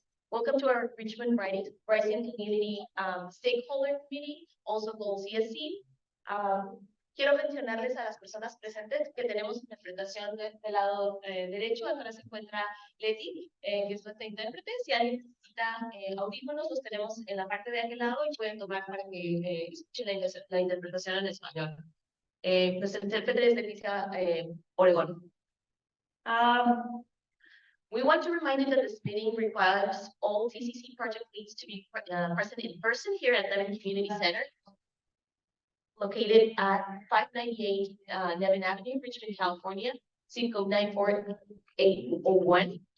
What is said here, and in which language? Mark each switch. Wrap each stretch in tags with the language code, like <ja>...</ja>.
<en>Welcome to our Richmond Rising Community Stakeholder Committee, also called CSC.</en> <es>Quiero mencionarles a las personas presentes que tenemos interpretación del lado derecho. Ahora se encuentra Leti, que es nuestra intérprete. Si alguien necesita audífonos, los tenemos en la parte de aquel lado y pueden tomar para que escuchen la interpretación en español. Nuestra intérprete es Leticia Oregón.</es> <en>We want to remind you that this meeting requires all TCC project leads to be present in person here at Nevin Community Center, located at 598 Nevin Avenue, Richmond, California, zip code 94801.</en>